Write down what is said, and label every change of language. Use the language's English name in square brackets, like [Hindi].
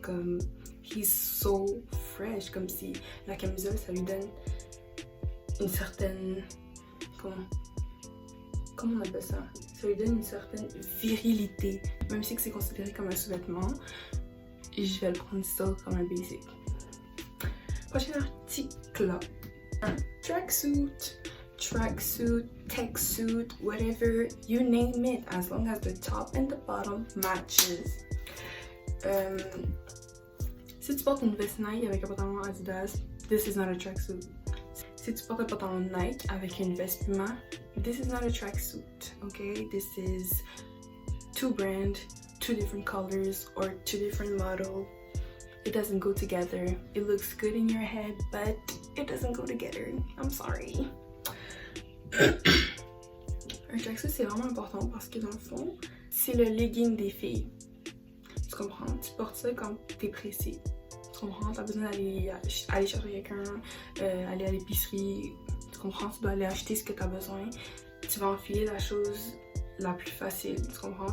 [French] Comme, [English] he's so fresh. [French] Comme si la camisole, ça lui donne une certaine. Comment on appelle ça? Ça lui donne une certaine virilité. Même si c'est considéré comme un sous-vêtement, je vais le prendre ça comme un basic. Prochain article. Un tracksuit. [English] Tracksuit, tech suit, whatever, you name it, as long as the top and the bottom matches. [French] Si tu portes une veste Nike avec un pantalon Adidas, [English] this is not a tracksuit. [French] Si tu portes un pantalon Nike avec une veste Puma, [English] this is not a tracksuit, okay? This is two brands, two different colors, or two different models. It doesn't go together. It looks good in your head, but it doesn't go together. I'm sorry. [French] Un tracksuit, c'est vraiment important parce que dans le fond, c'est le legging des filles. Tu comprends? Tu portes ça quand t'es pressé. Tu comprends? T'as besoin d'aller chercher quelqu'un, aller à l'épicerie. Tu comprends? Tu dois aller acheter ce que t'as besoin. Tu vas enfiler la chose la plus facile. Tu comprends?